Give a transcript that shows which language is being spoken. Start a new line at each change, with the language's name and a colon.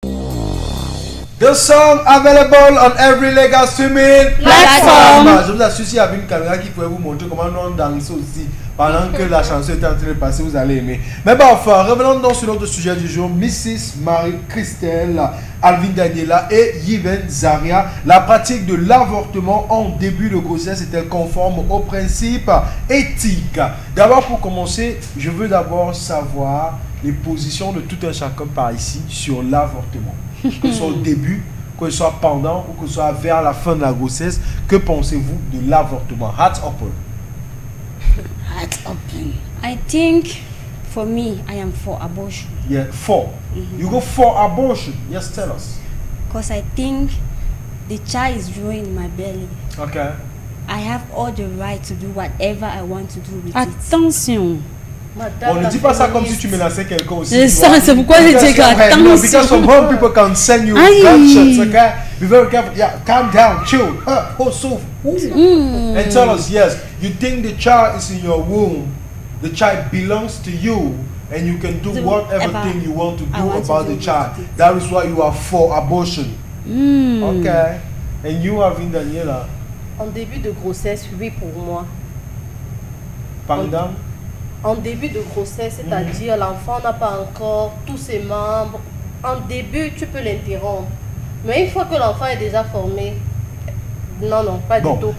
English: The song available on every legal streaming platform.
French: Je vous assure, s'il y avait une caméra qui pouvait vous montrer comment on danse aussi pendant que la chanson était en train de passer, vous allez aimer. Mais bon, enfin, revenons donc sur notre sujet du jour. Mrs. Marie-Christelle, Alvin Daniela et Yven Zaria. La pratique de l'avortement en début de grossesse est-elle conforme aux principes éthiques? D'abord, pour commencer, je veux d'abord savoir les positions de tout un chacun par ici sur l'avortement. Que ce soit au début, que ce soit pendant ou que ce soit vers la fin de la grossesse. Que pensez-vous de l'avortement?
English: Hats open. Hats open. I think, for me, I am for abortion. Yeah, for. You go for abortion. Yes, tell us. Because I think the child is growing in my belly. Okay. I have all the right to do whatever I want to do with
French: Attention. On ne dit pas ça comme si tu menaçais quelqu'un aussi. C'est ça, c'est pourquoi je dis que attention.
English: Because some wrong people can send you gunshots, okay? Be very careful. Yeah, calm down, chill. Oh, so. And tell us, yes, you think the child is in your womb, the child belongs to you, and you can do whatever thing you want to do about the child. That is why you are for abortion. Okay. And you, Alvin Daniela?
French: En début de grossesse, oui pour moi. Pendant? En début de grossesse, c'est-à-dire l'enfant n'a pas encore tous ses membres. En début, tu peux l'interrompre. Mais une fois que l'enfant est déjà formé, non, pas du tout.